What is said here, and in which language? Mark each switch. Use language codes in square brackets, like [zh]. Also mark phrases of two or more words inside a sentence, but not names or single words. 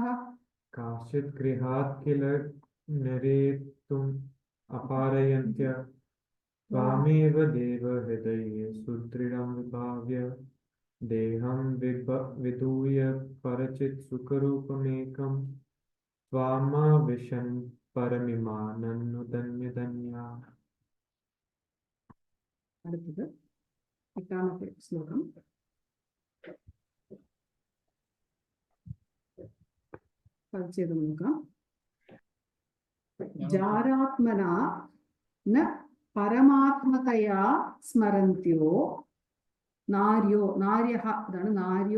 [sa] काश्चित् गृहात् किल निरेतुम् अपारयन्त्य त्वामेव देव हृदये सुदृढं विभाव्य देहं विधूय परचित् सुखरूपमेकं त्वामाविशन् परमिमाननुधन्यधन्याः. [ml] അടുത്തത് എട്ടാമത്തെ ശ്ലോകം. ചെയ്ത് നോക്കാം. [sa] ജാരാത്മന ന പരമാത്മതയാ സ്മരന്ത്യോ നാര്യോ നാര്യഃ ഇതാണ് നാര്യോ